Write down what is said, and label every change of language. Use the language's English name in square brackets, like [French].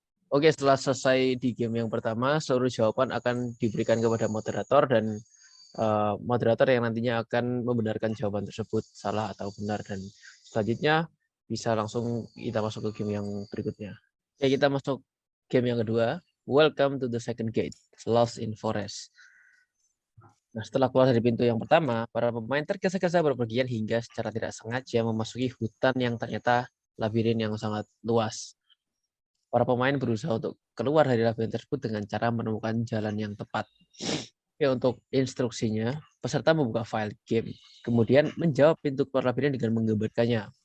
[Indonesian] Oke, setelah selesai di game yang pertama, seluruh jawaban akan diberikan kepada moderator dan moderator yang nantinya akan membenarkan jawaban tersebut salah atau benar, dan selanjutnya bisa langsung kita masuk ke game yang berikutnya. Oke, kita masuk game yang kedua. [English] Welcome to the second gate, Lost in Forest. [Indonesian] Nah, setelah keluar dari pintu yang pertama, para pemain tergesa-gesa berpergian hingga secara tidak sengaja memasuki hutan yang ternyata labirin yang sangat luas. Para pemain berusaha untuk keluar dari labirin tersebut dengan cara menemukan jalan yang tepat. Oke, untuk instruksinya, peserta membuka file game, kemudian menjawab pintu keluar labirin dengan menggambarkannya.